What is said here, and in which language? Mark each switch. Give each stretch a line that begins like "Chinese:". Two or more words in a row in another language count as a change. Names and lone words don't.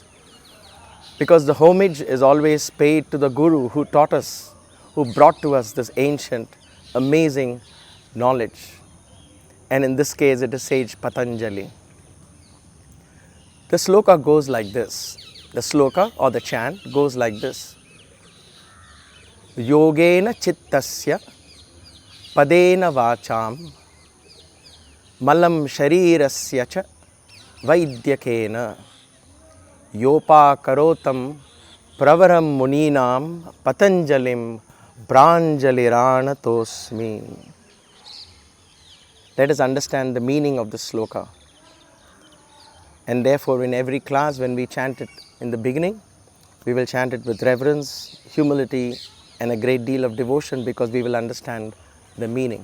English: Because the homage is always paid to the Guru who taught us, who brought to us this ancient, amazing knowledge. And in this case, it is Sage Patanjali. The sloka goes like this. The sloka or the chant goes like this.
Sanskrit: योगेन चित्तस्य पदेन वाचां मलं शरीरस्य च वैद्यकेन योऽपाकरोत्तं प्रवरं मुनीनां पतञ्जलिं प्राञ्जलिरानतोऽस्मि.
English: Let us understand the meaning of the sloka. And therefore, in every class, when we chant it in the beginning, we will chant it with reverence, humility, and a great deal of devotion because we will understand the meaning.